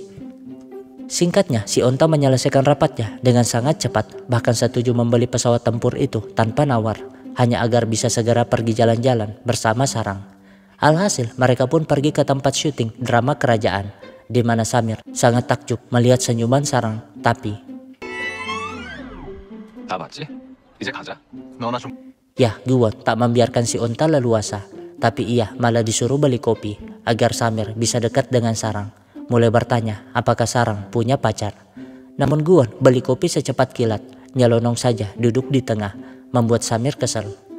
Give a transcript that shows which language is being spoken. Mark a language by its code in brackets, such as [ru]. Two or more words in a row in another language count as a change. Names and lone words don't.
[id] Singkatnya, si Onta menyelesaikan rapatnya dengan sangat cepat, bahkan setuju membeli pesawat tempur itu tanpa nawar, hanya agar bisa segera pergi jalan-jalan bersama Sarang. Alhasil, mereka pun pergi ke tempat syuting drama kerajaan, di mana Samir sangat takjub melihat senyuman Sarang, tapi [ko] 다 봤지? 이제 가자. 너나 좀. [id] ya Guan tak membiarkan si Onta leluasa. Tapi ia malah disuruh beli kopi agar Samir bisa dekat dengan Sarang. Mulai bertanya apakah Sarang punya pacar. Namun Guan beli kopi secepat kilat, nyelonong saja duduk di tengah, membuat Samir kesal.